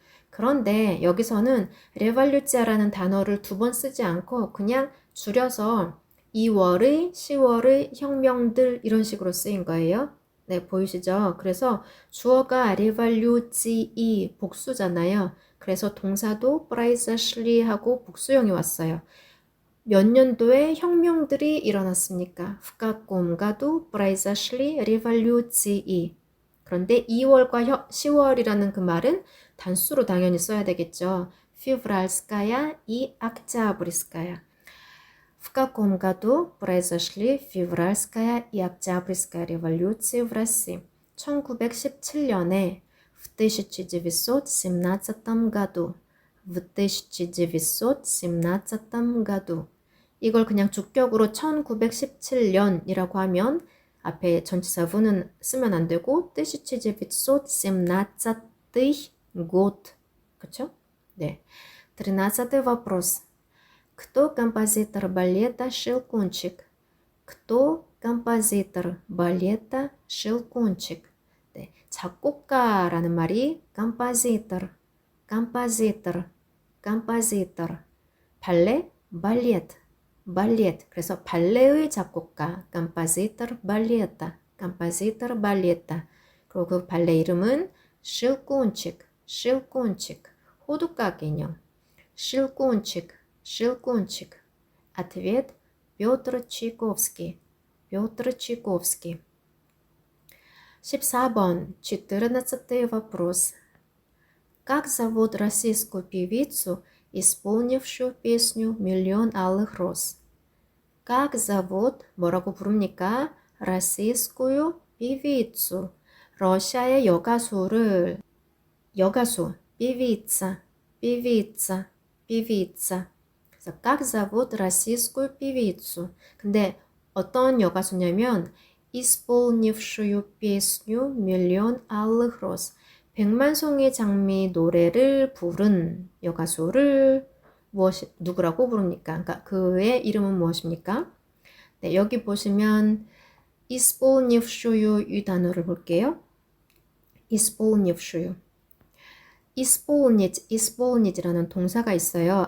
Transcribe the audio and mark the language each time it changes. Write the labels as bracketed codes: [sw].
[ko] 그런데 여기서는 레발루치아라는 단어를 두 번 쓰지 않고 그냥 줄여서 2월의, 10월의 혁명들 이런 식으로 쓰인 거예요. 네, 보이시죠? 그래서 주어가 레발루치이 복수잖아요. 그래서 동사도 произошли 하고 복수형이 왔어요. 몇 년도에 혁명들이 일어났습니까? [ru] В каком году произошли революции? [ko] 그런데 2월과 10월이라는 그 말은 단수로 당연히 써야 되겠죠. [ru] февральская и октябрьская. В каком году произошли февральская и октябрьская революции в России? [ko] 1917년에 [ru] в 1917 году. в 1917 году. [ko] 이걸 그냥 주격으로 1917년이라고 하면 앞에 전치사 в는 쓰면 안 되고 1917 год. 그쵸? 네. [ru] 13-й вопрос. Кто композитор балета «Щелкунчик»? Кто композитор балета «Щелкунчик»? [ko] 네, 작곡가라는 말이 [ru] композитор, композитор, композитор. [ko] 발레, 발레트, 발레트. 그래서 발레의 작곡가, [ru] композитор балета, композитор балета. [ko] 그리고 그 발레 이름은 «Щелкунчик», «Щелкунчик». 호두까 개념. «Щелкунчик». Щелкунчик. [ru] Ответ Петр Чайковский. Петр Чайковский. [ko] 14번. [ru] 14-й вопрос. Как зовут российскую певицу, исполнившую песню «Миллион алых роз»? Как зовут, [ko] 뭐라고 부릅니까? [ru] российскую певицу. [ko] 러시아의 여가수를, 여가수, певица, певица, певица. 그래서 [ru] как зовут российскую певицу. [ko] 근데 어떤 여가수냐면 [ru] исполнившую песню «Миллион алых роз». [ko] 백만송이 장미 노래를 부른 여가수를 누구라고 부릅니까? 그러니까 그의 이름은 무엇입니까? 네, 여기 보시면 [ru] исполнившую [ko] 이 단어를 볼게요. [ru] исполнившую. исполнить, исполнit이라는 동사가 있어요.